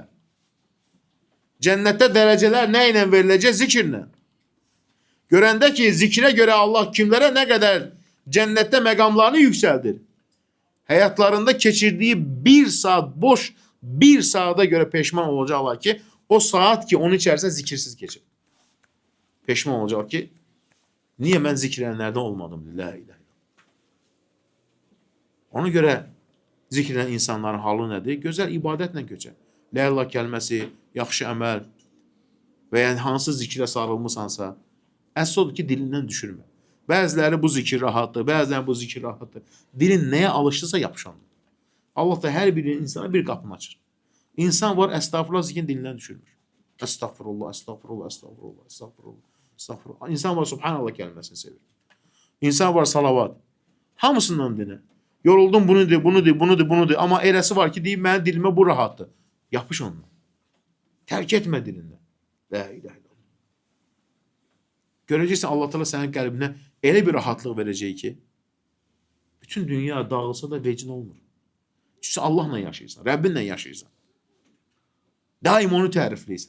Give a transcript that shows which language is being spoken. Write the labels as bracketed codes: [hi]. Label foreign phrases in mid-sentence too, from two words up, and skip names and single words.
[az] Cənnətdə dərəcələr nə ilə veriləcək? Zikirlə. Görəndə ki, zikrə görə Allah kimlərə nə qədər cənnətdə məqamlarını yüksəldir. Həyatlarında keçirdiyi bir saat boş, bir saata görə peşman olacaqlar ki, [tr] O saat ki onun içerisinde zikirsiz geçir. Peşman olacak ki niye ben zikredenlerden olmadım? [ar] لا إله إلا الله. [tr] Ona göre zikreden insanların halı nedir? Güzel ibadetle geçer. [ar] لا إله [az] kəlməsi, yaxşı əməl və yəni hansı zikrə sarılmışsansa, əsas odur ki, dilindən düşürmə. Bəziləri bu zikir rahatdır, bəziləri bu zikir rahatdır. Dilin nəyə alışırsa yapışandır. Allah da hər bir insana bir qapını açır. İnsan var, əstağfurullah zikrini dilindən düşürmür. Əstağfurullah, əstağfurullah, əstağfurullah, əstağfurullah, əstağfurullah. İnsan var, subhanallah kəlməsini sevir. İnsan var, salavat. Hamısından dinə. Yoruldum, bunu de, bunu de, bunu de, bunu de. Amma eləsi var ki, deyib, mənim dilimə bu rahatdır. Yapış onunla. Tərk etmə dilindən. [ar] لا إله إلا الله. [az] Görəcəksən, Allah Teala sənin qəlbinə elə bir rahatlıq verəcək ki, bütün dünya dağılsa da vecin olmur. Çünki Allahla yaşayırsan, Rəbbinlə yaşayırsan. Daim onu tərifləyirsən.